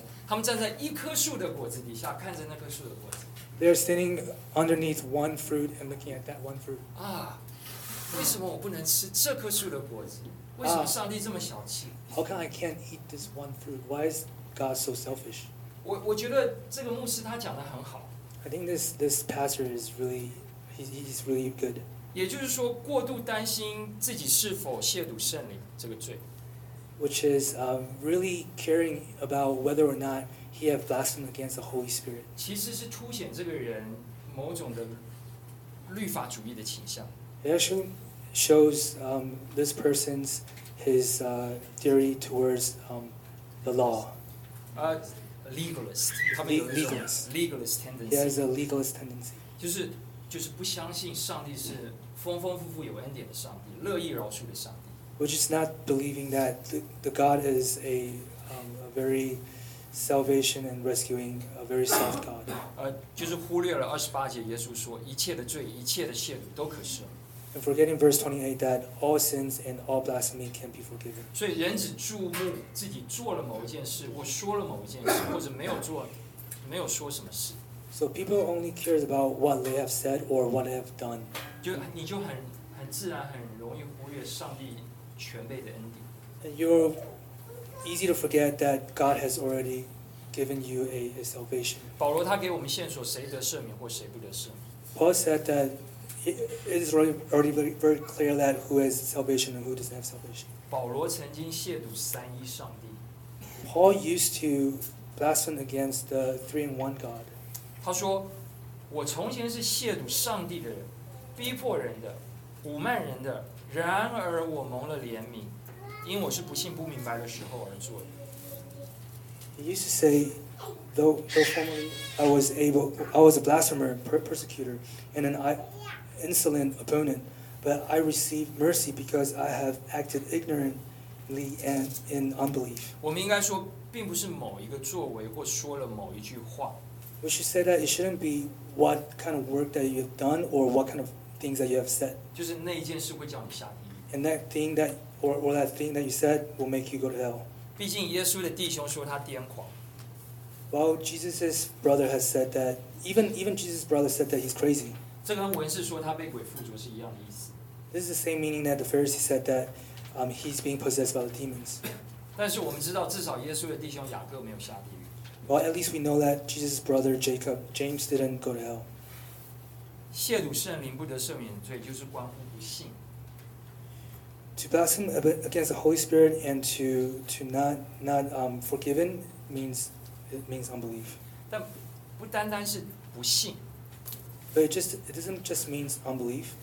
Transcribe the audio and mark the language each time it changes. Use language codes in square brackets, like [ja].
[zh] 他们站在一棵树的果子底下，看着那棵树的果子。 [en] They are standing underneath one fruit and looking at that one fruit. [zh] 啊，为什么我不能吃这棵树的果子？为什么上帝这么小气？ [en] How come I can't eat this one fruit? Why is God so selfish? [zh] 我觉得这个牧师他讲得很好。 [en] I think this pastor is really he's really good. [zh] 也就是说，过度担心自己是否亵渎圣灵这个罪。 [en] Which is really caring about whether or not he has blasphemed against the Holy Spirit. [zh] 其实是凸显这个人某种的律法主义的倾向。 [en] It actually shows this person's his theory towards the law. Legalist. Legalist tendency. He has a legalist tendency. [zh] 就是不相信上帝是丰丰富富有恩典的上帝，乐意饶恕的上帝。 [en] Which is not believing that the God is a very salvation and rescuing, a very soft God. [zh] 就是忽略了二十八节耶稣说一切的罪一切的亵渎都可赦。 [en] And forgetting verse 28 that all sins and all blasphemy can be forgiven. [zh] 所以人只注目自己做了某一件事或说了某一件事或者没有做没有说什么事。 [en] So people only care about what they have said or what they have done. [zh] 就你就很自然很容易忽略上帝全备的恩典。 [en] And you're easy to forget that God has already given you a salvation. [zh] 保罗他给我们线索，谁得赦免或谁不得赦免。 [en] Paul said that it is already very clear that who has salvation and who doesn't have salvation. [zh] 保罗曾经亵渎三一上帝。 [en] Paul used to blaspheme against the three in one God. [zh] 他说，我从前是亵渎上帝的人，逼迫人的，侮慢人的。然而我蒙了怜悯，因我是不信不明白的时候而做的。 [en] He used to say, though formerly I was a blasphemer, persecutor, and an insolent opponent, but I received mercy because I have acted ignorantly and in unbelief. [zh] 我们应该说，并不是某一个作为或说了某一句话。 [en] We should say that it shouldn't be what kind of work that you have done or what kind of things that you have said. [zh] 就是那一件事会叫你下地狱。 [en] And that thing that or that thing that you said will make you go to hell. [zh] 毕竟耶稣的弟兄说他癫狂。 [en] Well, Jesus's brother has said that. Even Jesus's brother said that he's crazy. [zh] 这跟文士说他被鬼附着是一样的意思。 [en] This is the same meaning that the Pharisee said that he's being possessed by the demons. [zh] 但是我们知道，至少耶稣的弟兄雅各没有下地狱。 [en] Well, at least we know that Jesus's brother Jacob, James didn't go to hell. [zh] 亵渎圣灵不得赦免罪，就是关乎不信。 [en] To blaspheme against the Holy Spirit and to not forgiven means unbelief. [zh] 但不单单是不信。 [en] But it doesn't just means unbelief.